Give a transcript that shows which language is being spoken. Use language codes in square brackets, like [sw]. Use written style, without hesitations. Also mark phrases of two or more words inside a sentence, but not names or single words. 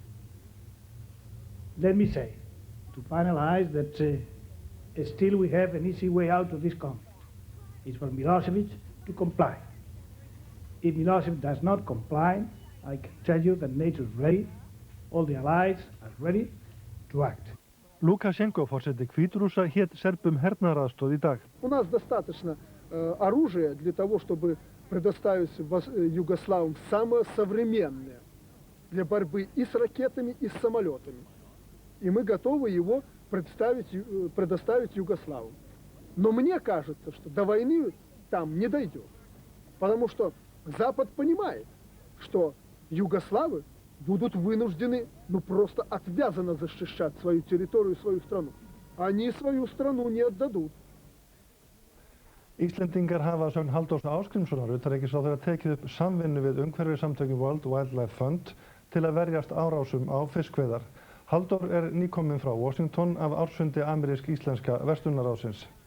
[en] Let me say, to finalize, that still we have an easy way out of this conflict. It's for Milošević to comply. If Milošević does not comply, I can tell you that NATO is ready, all the allies are ready to act. [is] Lukashenko, forseti Hvítrússa, hét Serbum hernaðaraðstoð í dag. [ru] У нас достаточно оружия для того, чтобы предоставить югославам самое современное для борьбы и с ракетами, и с самолетами. И мы готовы его предоставить югославам. Но мне кажется, что до войны там не дойдет. Потому что Запад понимает, что югославы будут вынуждены просто отвязанно защищать свою территорию и свою страну. Они свою страну не отдадут. [is] Íslendingar hafa sögn Halldórs Ásgrímssonar utanríkisráðherra tekið upp samvinnu við umhverfissamtökin World Wildlife Fund til að verjast árásum á fiskveiðar. Halldór nýkominn frá Washington af ársfundi amerísk-íslenska verslunarráðsins.